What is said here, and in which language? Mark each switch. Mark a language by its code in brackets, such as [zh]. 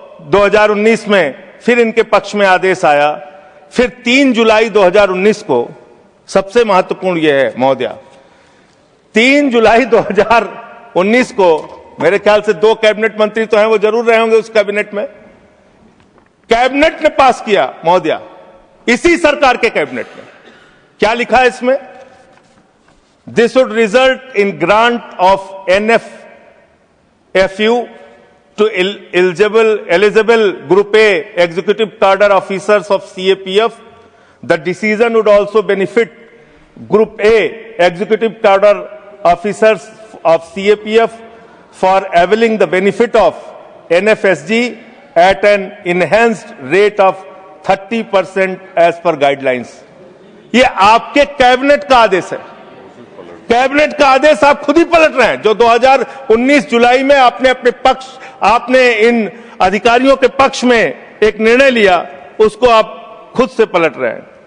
[hi] 2019 में फिर इनके पक्ष में आदेश आया, फिर 3 जुलाई 2019 को, सबसे महत्वपूर्ण यह है महोदया, 3 जुलाई 2019 को मेरे ख्याल से 2 कैबिनेट मंत्री तो हैं, वो जरूर रहे होंगे उस कैबिनेट में, कैबिनेट ने पास किया महोदया, इसी सरकार के कैबिनेट में। क्या लिखा है इसमें? [en] This would result in grant of NFFU to eligible Group A executive cadre officers of CAPF. The decision would also benefit Group A executive cadre officers of CAPF for availing the benefit of NFSG at an enhanced rate of 30% as per guidelines. [hi] ये आपके cabinet का आदेश है, cabinet का आदेश आप खुद ही पलट रहे हैं। जो 2019 जुलाई में आपने इन अधिकारियों के पक्ष में एक निर्णय लिया, उसको आप खुद से पलट रहे हैं।